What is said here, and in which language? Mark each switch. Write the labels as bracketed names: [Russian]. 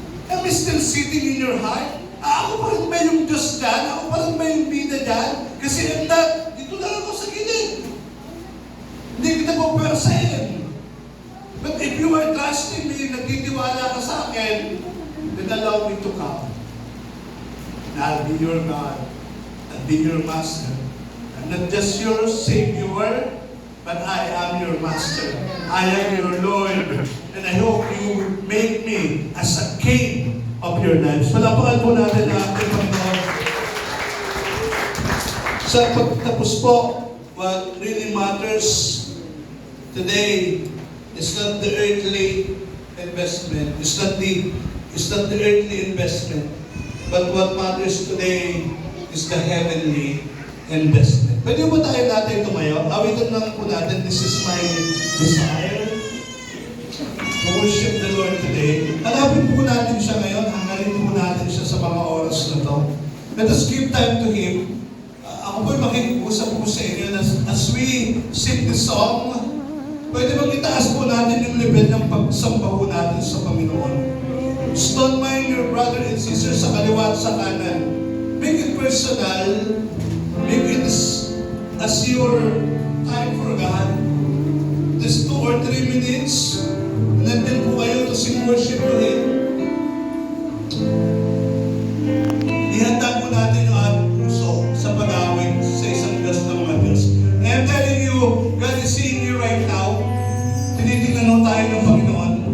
[English] Am I still sitting in your heart? [Filipino] Ako pa rin ba yung Diyos dyan? Ako pa rin ba yung bida dyan? Kasi dito lang ako sa gilid. Hindi kita po persayin. [English] But if you are trusting me, [Filipino] nagtitiwala ka sa akin, [English] then allow me to come. And I'll be your God. I'll be your Master. I'm not just your Savior, but I am your Master. I am your Lord. And I hope you make me as a King of your lives. [Filipino] Palapakan po natin ang ating Panginoon. Sa pagtapos po, [English] what really matters today is not the earthly investment. It's not the earthly investment. But what matters today is the heavenly investment. [Filipino] Pwede ba tayo natin tumayo? Awitan lang po natin, [English] this is my desire to worship the Lord today. [Filipino] Hanapin po natin siya ngayon. Hangarin po natin siya sa mga oras na to. [English] Let us give time to Him. [Filipino] Ako po'y makikipag-usap po sa inyo [English] as we sing this song. [Filipino] Pwede bang itaas po natin yung level ng pagsamba po natin sa Panginoon. [English] Don't mind your brother and sister [Filipino] sa kaliwa at sa kanan. [English] Make it personal. Make it as your time for God. Just 2 or 3 minutes. [Filipino] Nandun po kayo [English] to sing worship to Him. [Filipino] Ihanda po natin yung ating puso sa pag-awit sa isang Diyos ng mga Diyos. [English] And I'm telling you, God is seeing you right now. [Filipino] Tinitingnan mo tayo ng Panginoon.